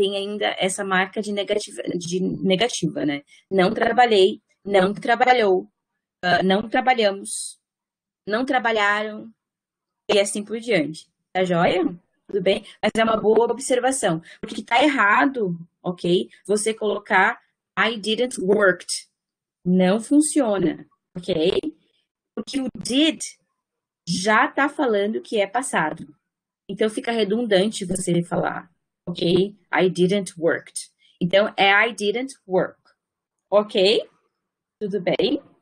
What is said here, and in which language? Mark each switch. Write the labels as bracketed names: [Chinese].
[Portuguese] Tem ainda essa marca de negativa, né? Não trabalhei, não trabalhou, não trabalhamos, não trabalharam, e assim por diante. Tá joia? Tudo bem? Mas é uma boa observação, porque tá errado, ok? Você colocar [English] I didn't worked. [Portuguese] Não funciona, ok? Porque o did já tá falando que é passado. Então, fica redundante você falar, ok? [English] I didn't worked. [Portuguese] Então, é [English] I didn't work. Ok? [Portuguese] Tudo bem?